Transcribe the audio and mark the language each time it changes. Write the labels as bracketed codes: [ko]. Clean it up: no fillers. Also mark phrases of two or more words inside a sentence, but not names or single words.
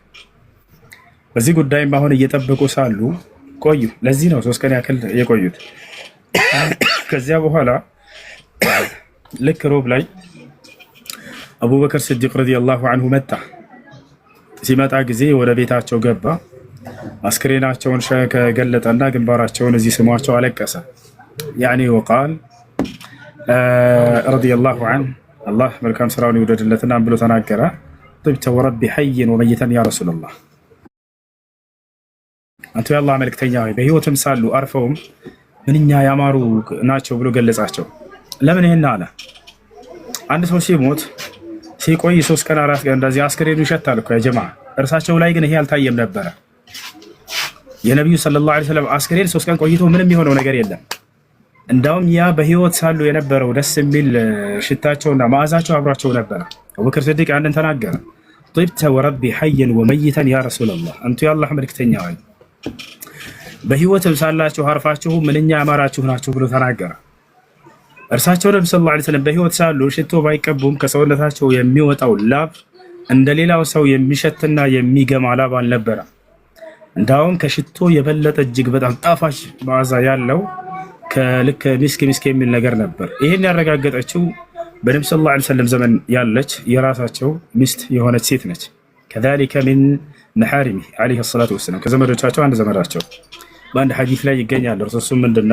[am] በዚህ ጉዳይም አሁን እየጠበቁ ሳሉ ቆዩ። ለዚህ ነው 3 ቀን ያክል የቆዩት። ከዚያ በኋላ ልክ ሮብ ላይ አቡበከር ስዲቅ [ar] رضي الله عنه [am] መጣ። ሲመጣ ጊዜ ወደ ቤታቸው ገባ። አስክሬናቸውን ከገለጠና ግንባራቸውን እዚህ ስሟቸው አለቀሰ። [ar] يعني وقال رضي الله عنه [am] አላህ መልካም ስራውን ይውደድለትና ብሎ ተናገረ። [ar] طبت ورب حي وميتا يا رسول الله [am] አንተ የአላህ መልእክተኛ ሆይ በህይወትም ሳሉ አርፈውም ምንኛ ያማሩ ናቸው ብሎ ገለጻቸው። ለምን ይሄን አለ? አንድ ሰው ሲሞት ሲቆይ 3 ቀን 4 ቀን እንደዚህ አስክሬኑ ይሸታል እኮ ያ ጀማዓ። እርሳቸው ላይ ግን ይሄ አልታየም ነበረ። የነብዩ [ar] صلى الله عليه وسلم [am] አስክሬን 3 ቀን ቆይቶ ምንም የሆነው ነገር የለም። እንዳውም ያ በህይወት ሳሉ የነበረው ደስ የሚል ሽታቸውና መዓዛቸው አብሯቸው ነበር። አቡበክር ሲዲቅ አንድን ተናገረ። [ar] طبت وربي حيا وميتا يا رسول الله [am] አንተ የአላህ መልእክተኛ ሆይ በህይወትም ሳላችሁ አርፋችሁ ምንኛ ያማራችሁ ናችሁ ብሎ ተናገረ። እርሳቸው ነብዩ [ar] صلى الله عليه وسلم [am] በህይወት ሳሉ ሽቶ ባይቀቡም ከሰውነታቸው የሚወጣው ላብ እንደሌላው ሰው የሚሸትና የሚገማ ላብ አልነበረ። እንዳውም ከሽቶ የበለጠ እጅግ በጣም ጣፋጭ መዓዛ ያለው ከልክ ሚስክ የሚል ነገር ነበር። ይሄን ያረጋገጠችው በነብዩ [ar] صلى الله عليه وسلم [am] ዘመን ያለች የራሳቸው ሚስት የሆነች ሴት ነች። [ar] كذلك من محارمه عليه الصلاة والسلام [am] ከዘመዶቻቸው አንድ ዘመዳቸው በአንድ ሐዲስ ላይ ይገኛል። እርሱም ምንድነው?